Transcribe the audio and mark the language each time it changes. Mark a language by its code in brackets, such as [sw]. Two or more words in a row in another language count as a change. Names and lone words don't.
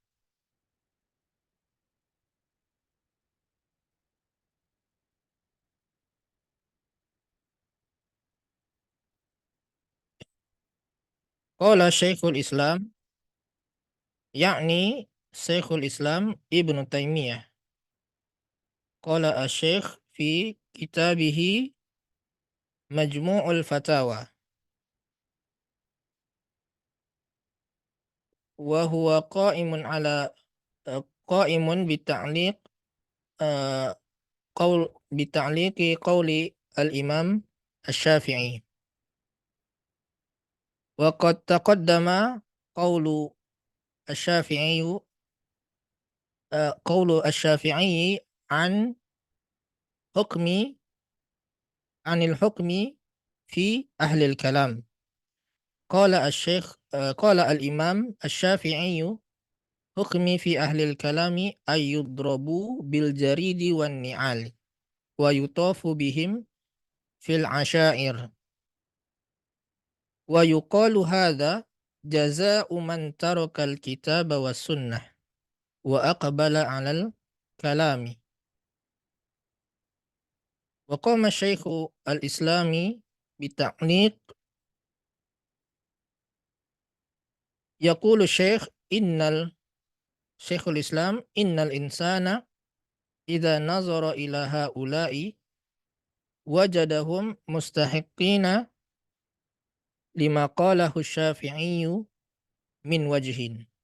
[ar] قال شيخ الإسلام, yakni Syekhul Islam Ibnu Taimiyah. قال الشيخ في كتابه مجموع الفتاوى. وهو قائم إه بتعليق قول الإمام الشافعي. وقد تقدم قول الشافعي قول الشافعي عن حكمي عن الحكم في أهل الكلام. قال الإمام الشافعي حكمي في أهل الكلام أن يضربوا بالجريد والنعال ويطاف بهم في العشائر ويقال هذا جزاء من ترك الكتاب والسنة وأقبل على الكلام. وقام شيخ الإسلام بتعليق يقول شيخ الإسلام إن الإنسان إذا نظر إلى هؤلاء وجدهم مستحقين لما قاله الشافعي من وجه.